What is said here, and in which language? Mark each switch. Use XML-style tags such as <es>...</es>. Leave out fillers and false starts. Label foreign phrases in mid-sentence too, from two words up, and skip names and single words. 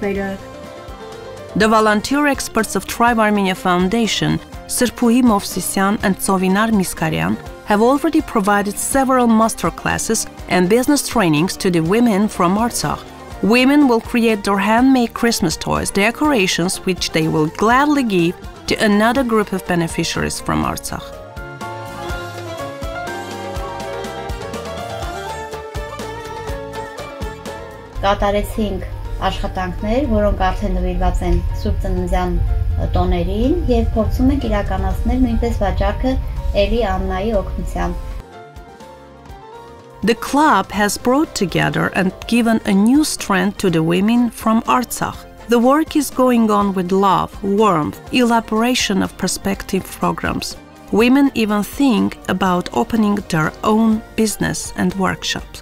<en>The volunteer experts of Thrive Armenia Foundation Sirpuhi Movsisyan and Tsovinar Miskaryan have already provided several masterclasses and business trainings to the women from Artsakh. Women will create their handmade Christmas toys, decorations which they will gladly give to another group of beneficiaries from Artsakh.</en> <hy>Կատարեցինք աշխատանքներ, որոնք արդեն նվիրված են Սուրբ Ծննդյան տոներին եւ փորձում ենք իրականացնել նույնպես վաճառքը Էլի Աննայի օգնությամբ.</hy> <en>The club has brought together and given a new strength to the women from Artsakh. The work is going on with love, warmth, elaboration of perspective programs. Women even think about opening their own business and workshops.</en>